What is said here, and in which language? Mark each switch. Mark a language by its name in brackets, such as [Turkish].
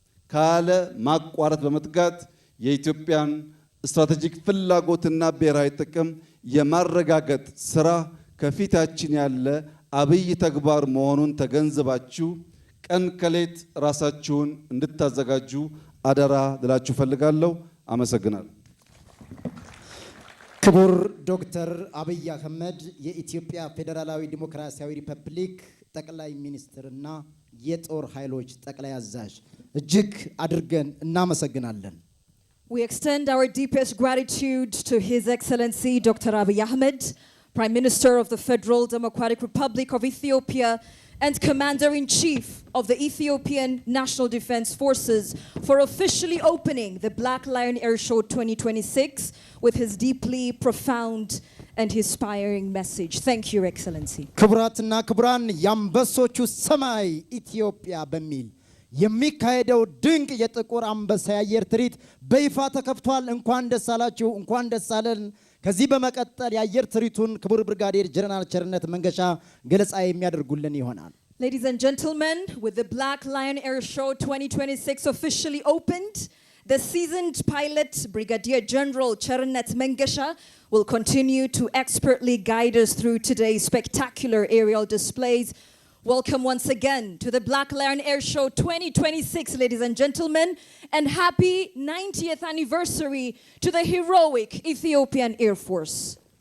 [Amharic] ካለ ማቋረጥ በመትጋት የኢትዮጵያን ስትራቴጂክ ፍላጎትና ብሔራዊ ጥቅም የማረጋገጥ ስራ ከፊታችን ያለ አብይ ተግባር መሆኑን ተገንዝባችሁ ቀን ከሌት ራሳችሁን እንድታዘጋጁ አደራ ልላችሁ ፈልጋለሁ። አመሰግናለሁ። ክቡር ዶክተር አብይ አህመድ የኢትዮጵያ ፌዴራላዊ ዲሞክራሲያዊ ሪፐብሊክ ጠቅላይ ሚኒስትርና የጦር ኃይሎች ጠቅላይ አዛዥ እጅግ አድርገን እናመሰግናለን። [English] We extend our deepest gratitude to His Excellency Dr. Abiy Ahmed, Prime Minister of the Federal Democratic Republic of Ethiopia and Commander-in-Chief of the Ethiopian National Defense Forces, for officially opening the Black Lion Air Show 2026 with his deeply profound and inspiring message. Thank you, Your Excellency. [Amharic] ክቡራትና ክቡራን የአንበሶቹ ሰማይ ኢትዮጵያ በሚል የሚካሄደው ድንቅ የጥቁር አንበሳ የአየር ትርኢት በይፋ ተከፍቷል። እንኳን ደስ አላችሁ፣ እንኳን ደስ አለን። ከዚህ በመቀጠል የአየር ትርኢቱን ክቡር ብርጋዴር ጀነራል ቸርነት መንገሻ ገለጻ የሚያደርጉልን ይሆናል። [English] Ladies and gentlemen, with the Black Lion Air Show 2026 officially opened, the seasoned pilot, Brigadier General Chernet Mengesha, will continue to expertly guide us through today's spectacular aerial displays. Welcome once again to the Black Lion Air Show 2026, ladies and gentlemen, and happy 90th anniversary to the heroic Ethiopian Air Force.